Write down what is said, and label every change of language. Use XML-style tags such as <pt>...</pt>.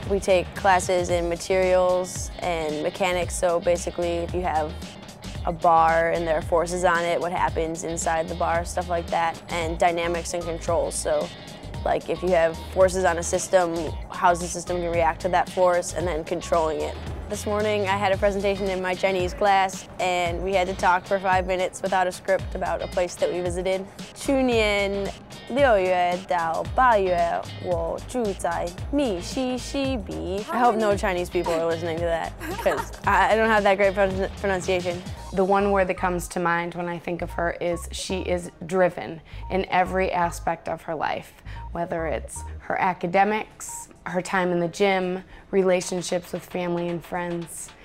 <en>We take classes in materials and mechanics, so basically if you have a bar and there are forces on it, what happens inside the bar, stuff like that, and dynamics and controls. So like if you have forces on a system, how's the system going to react to that force, and then controlling it. This morning I had a presentation in my Chinese class, and we had to talk for 5 minutes without a script about a place that we visited.</en> <zh>去年6月到8月我住在密西西比.</zh> <en>I hope no Chinese people are listening to that, because I don't have that great pronunciation. The one word that comes to mind when I think of her is she is driven in every aspect of her life, whether it's her academics, her time in the gym, relationships with family and friends.</en>